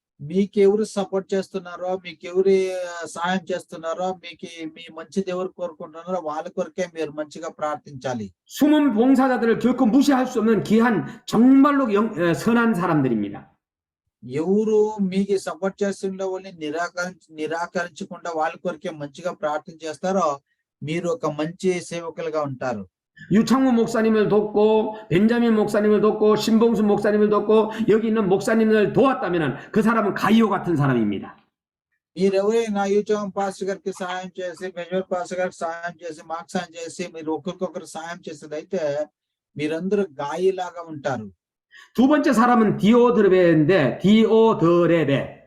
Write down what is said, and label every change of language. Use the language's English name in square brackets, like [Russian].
[Telugu] మీకెవరు సపోర్ట్ చేస్తున్నారో, మీకెవరు సహాయం చేస్తున్నారో, మీ మంచిది ఎవరు కోరుకుంటున్నారో వాళ్ళ కొరకే మీరు మంచిగా ప్రార్థించాలి. [Korean] 숨은 봉사자들을 결코 무시할 수 없는 귀한 정말로 선한 사람들입니다. [Telugu] ఎవరు మీకు సపోర్ట్ చేస్తుండే వాళ్ళని నిరాకరించకుండా వాళ్ళ కొరకే మంచిగా ప్రార్థన చేస్తారో మీరు ఒక మంచి సేవకులుగా ఉంటారు. [Korean] 유창무 목사님을 돕고, 벤자민 목사님을 돕고, 신봉수 목사님을 돕고, 여기 있는 목사님을 도왔다면 그 사람은 가이오 같은 사람입니다. [Telugu] మీరెవరైనా యూచం పాస్టర్ గారికి సహాయం చేసి, బెంజమిన్ పాస్టర్ గారికి సహాయం చేసి, మాకు సహాయం చేసి, మీరు ఒకరికొకరు సహాయం చేసేదైతే మీరందరూ గాయిలాగా ఉంటారు. [Korean] 두 번째 사람은 디오드레베인데, 디오드레베.